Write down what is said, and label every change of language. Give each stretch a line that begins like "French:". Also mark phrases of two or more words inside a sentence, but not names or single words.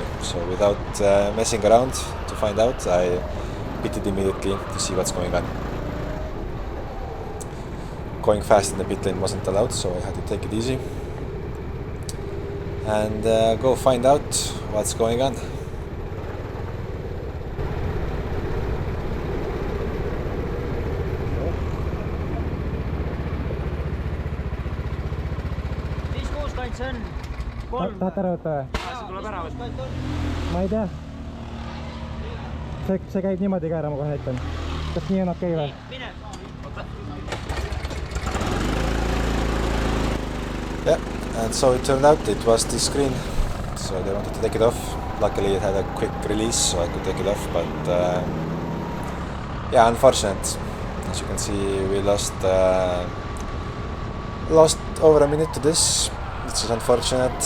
English: So without messing around to find out, I pitted immediately to see what's going on. Going fast in the pit lane wasn't allowed, so I had to take it easy and go find out what's going on.
Estonian: Tahad ära võtta või? See tuleb ära võtta. Ma ei tea. See käib niimoodi ka ära, ma kohe näitan. Kas nii on okei või? Mine!
English: Yeah, and so it turned out it was this screen, so they wanted to take it off. Luckily it had a quick release, so I could take it off, but yeah, unfortunate. As you can see, we lost over a minute to this, which is unfortunate.